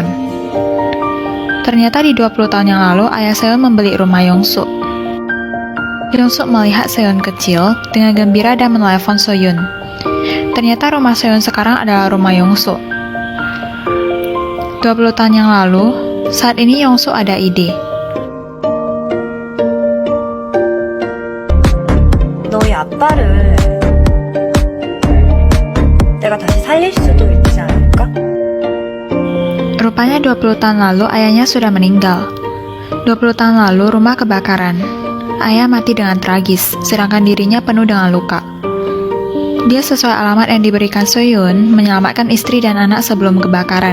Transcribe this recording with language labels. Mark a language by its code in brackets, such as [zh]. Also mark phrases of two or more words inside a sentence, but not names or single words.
[id] Ternyata di 20 tahun yang lalu, ayah Seon membeli rumah Yongsuk. Yongsuk melihat Seon kecil dengan gembira dan menelepon Soyun. Ternyata rumah Seon sekarang adalah rumah Yongsuk. 20 tahun yang lalu, saat ini Yongsuk ada ide. [ko] 너희 아빠를 내가 다시 살릴 수도 있지 않을까? [id] Rupanya 20 tahun lalu ayahnya sudah meninggal. 20 tahun lalu rumah kebakaran. Ayah mati dengan tragis, sedangkan dirinya penuh dengan luka. Dia sesuai alamat yang diberikan Soyun, menyelamatkan istri dan anak sebelum kebakaran.